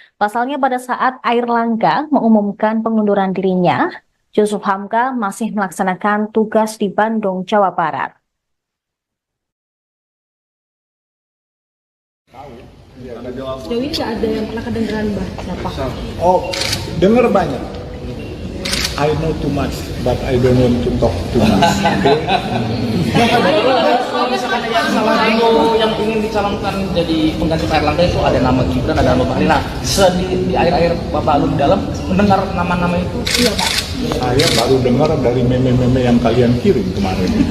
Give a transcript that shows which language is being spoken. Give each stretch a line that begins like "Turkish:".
Indonesian: Pasalnya pada saat Airlangga mengumumkan pengunduran dirinya, Yusuf Hamka masih melaksanakan tugas di Bandung, Jawa Barat. Sejauh ini nggak ada yang pernah kedengeran siapa? Oh, dengar banyak.
English: I know too much, but I don't want to talk too much.
Indonesian: Kalau misalkan yang salah dulu yang ingin dicalonkan jadi pengganti Pak Erlangga itu ada nama Gibran, ada nama Bahlil. Nah, di air-air Bapak Alun dalam mendengar nama-nama itu, iya Pak. Saya baru dengar dari meme-meme yang kalian kirim kemarin.